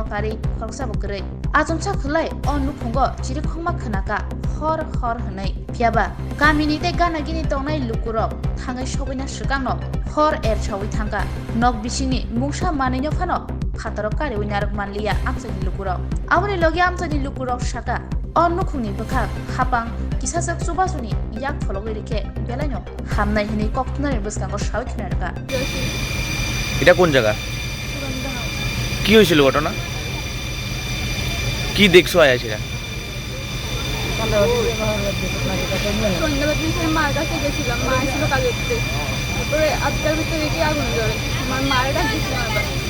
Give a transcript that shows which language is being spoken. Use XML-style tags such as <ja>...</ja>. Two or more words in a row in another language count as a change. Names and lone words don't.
<trp>kari khoroksa bokrei ajungsa khulai on nukhungo chiri khongma khnaka hor hnai phiaba kamini tei gana gini tongnai lukurok thangai sobaina swkangno hor sawi thangka nok bisini mungsa manino phano phataro kari winarok manliya amsani lukurok aboni logi amsani lukurok saka on nukhungni bokha khapang kisasok subasuni yak phologoi rekhe belaino hamnai hini koktnari buskango sawi khnarka</trp> <bn>এটা কোন জায়গা কি হয়েছিল ঘটনা কি দেখছো আয়া সেটা সন্ধ্যাবেলা থেকে মার কাছে গেছিলাম, মা ছিল কাজে উঠতে, তারপরে আটটার ভিতরে দেখি আগুন জ্বলে, আমার মায়ের ডাক দিয়েছিলাম আবার।</bn>